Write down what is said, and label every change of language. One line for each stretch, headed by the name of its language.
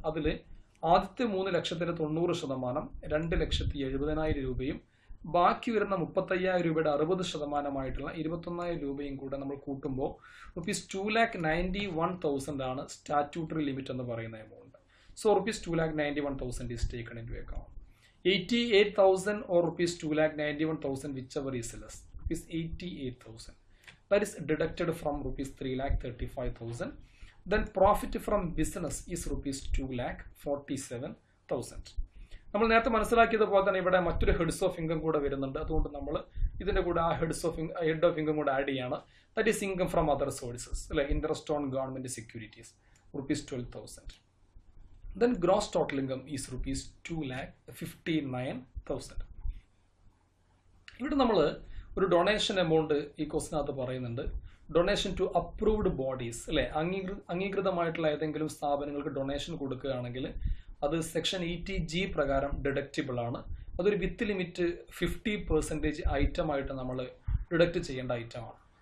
Malayalam: അതിൽ ആദ്യത്തെ 3,00,000 90%, 2,70,000 രൂപയും ബാക്കി വരുന്ന 35,000 രൂപയുടെ 60% 21,000 രൂപയും കൂടെ നമ്മൾ കൂട്ടുമ്പോൾ rupees 2,91,000 ആണ് സ്റ്റാറ്റ്യൂട്ടറി ലിമിറ്റ് എന്ന് പറയുന്ന amount.
English: So rupees 2,91,000 is taken into account. 88,000 or rupees 2,91,000, whichever is less. Rupees 88,000. That is deducted from rupees 3,35,000. Then profit from business is rupees 2,47,000.
Malayalam: നമ്മൾ നേരത്തെ മനസ്സിലാക്കിയതുപോലെ തന്നെ ഇവിടെ മറ്റൊരു ഹെഡ്സ് ഓഫ് ഇൻകം കൂടെ വരുന്നുണ്ട്. അതുകൊണ്ട് നമ്മൾ ഇതിന്റെ കൂടെ ആ ഹെഡ് ഓഫ് ഇൻകം കൂടെ ആഡ് ചെയ്യാണ്.
English: that is income from other sources
Malayalam: അല്ലെ,
English: Interest on government securities rupees 12,000. Then gross total income is rupees 2,59,000.
Malayalam: ഇവിടെ നമ്മൾ ഒരു ഡൊണേഷൻ എമൗണ്ട് ഈ ക്വസ്റ്റിനകത്ത് പറയുന്നുണ്ട്. ഡൊണേഷൻ ടു അപ്രൂവ്ഡ് ബോഡീസ് അല്ലെ, അംഗീകൃതമായിട്ടുള്ള ഏതെങ്കിലും സ്ഥാപനങ്ങൾക്ക് ഡൊണേഷൻ കൊടുക്കുകയാണെങ്കിൽ അത് സെക്ഷൻ 80G പ്രകാരം ഡിഡക്റ്റബിൾ ആണ്. അതൊരു വിത്ത് ലിമിറ്റ് 50% ഐറ്റം ആയിട്ട് നമ്മൾ ഡിഡക്റ്റ് ചെയ്യേണ്ട ഐറ്റമാണ്.